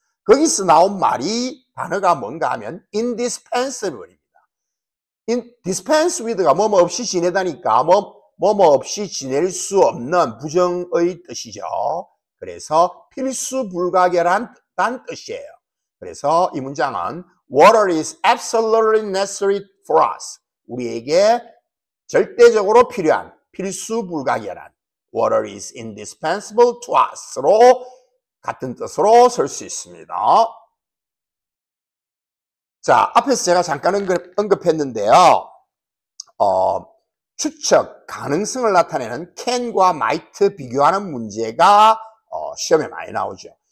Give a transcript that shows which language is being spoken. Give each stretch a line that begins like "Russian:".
Korean: 거기서 나온 말이 단어가 뭔가 하면 indispensable입니다. dispense with가 뭐뭐 없이 지내다니까 뭐뭐 없이 지낼 수 없는 부정의 뜻이죠. 그래서 필수 불가결한 뜻이에요. 그래서 이 문장은
English: Water is absolutely necessary for us.
Korean: 우리에게 절대적으로 필요한 필수 불가결한
English: Water is indispensable to us
Korean: 로 같은 뜻으로 쓸 수 있습니다. 자, 앞에서 제가 잠깐 언급했는데요. 추측, 가능성을 나타내는 can과 might 비교하는 문제가 시험에 많이 나오죠.